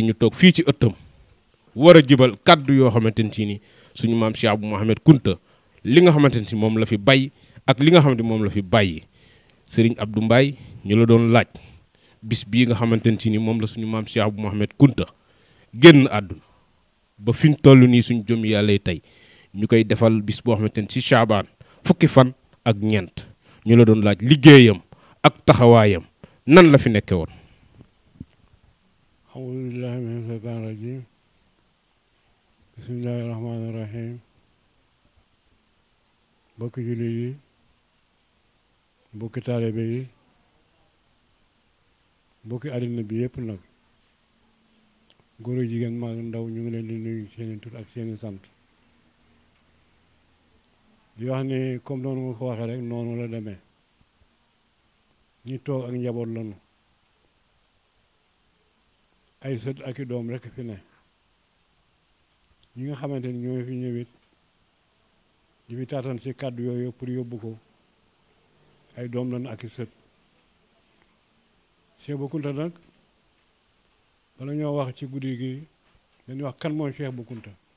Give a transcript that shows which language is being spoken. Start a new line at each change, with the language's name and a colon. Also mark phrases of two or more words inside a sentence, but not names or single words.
Wolof: ñu toog fii ci ëttam war a jibal kaddu yoo xamante ni si ni suñu maam Cheikh Abou Mohamed Kunta li nga xamante ni si moom la fi bay ak li nga xamante moom la fi bàyyi Serigne Abdou Mbaye ñu la doon laaj bis bii nga xamante ni si ni moom la suñu maam Cheikh Abou Mohamed Kunta génn àdduna ba fi ñu toll nii suñu jëm yàlla tey ñu koy defal bis boo xamante ni si Châbane fukki fan ak ñeent ñu la doon laaj liggéeyam ak taxawaayam nan la fi nekke woon.
Arabic: أعوذ بالله من الشيطان الرجيم بسم الله الرحمن الرحيم
Wolof: mbokki jullit yi mbokki taalibe yi mbokki àddina bi yëpp nag góor ak jigéen mag ndaw ñu ngi leen di nuyu seeni tur ak seeni sant di wax ni comme noonu nga ko waxee rek noonu la demee ñi toog ak njaboot lañu ay sët ak i doom rekk fi ne ñi nga xamante ni ñoo fi ñëwit di fi taatan ci kàddu yooyu pour yóbbu ko ay doom lañu ak i sët Cheikh Bou Kounta nag bala ñoo wax ci guddi gi dañuy wax kan mooy Cheikh Bou Kounta.